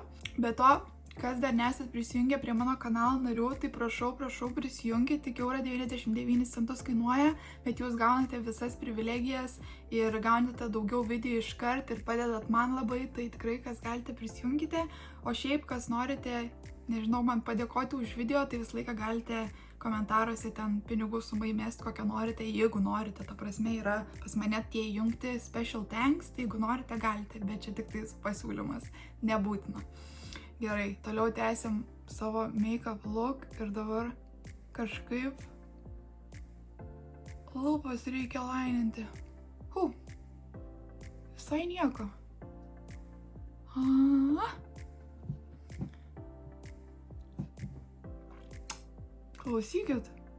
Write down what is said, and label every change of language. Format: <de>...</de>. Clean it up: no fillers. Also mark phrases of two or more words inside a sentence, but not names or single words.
<lt>Be to, kas dar nesat prisijungę prie mano kanalo narių, tai prašau prisijungti, tik eurą 99 centus kainuoja, bet jūs gaunate visas privilegijas ir gaunate daugiau video iškart ir padedat man labai, tai tikrai kas galite prisijungite, o šiaip kas norite nežinau, man padėkoti už video, tai visą laiką galite komentaruose ten pinigų sumą įmesti, kokią norite, jeigu norite. Ta prasme yra pas mane tie įjungti</lt> <en>special thanks,</en> <lt>tai jeigu norite, galite, bet čia tik tais pasiūlymas, nebūtina. Gerai, toliau tęsim savo</lt> <en>make-up look</en> <lt>ir dabar kažkaip lūpas reikia laininti. Visai nieko. Klausykit.</lt>